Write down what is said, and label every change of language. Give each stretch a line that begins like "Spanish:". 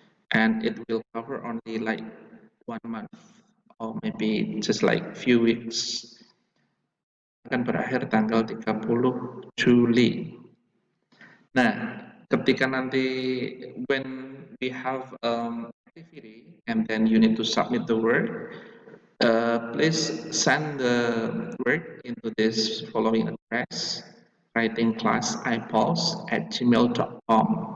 English: And it will cover only like 1 month or maybe just like few weeks.
Indonesian: Akan berakhir tanggal 30 Juli. Nah, ketika nanti
English: when we have activity and then you need to submit the work, please send the work into this following address, writingclass@gmail.com.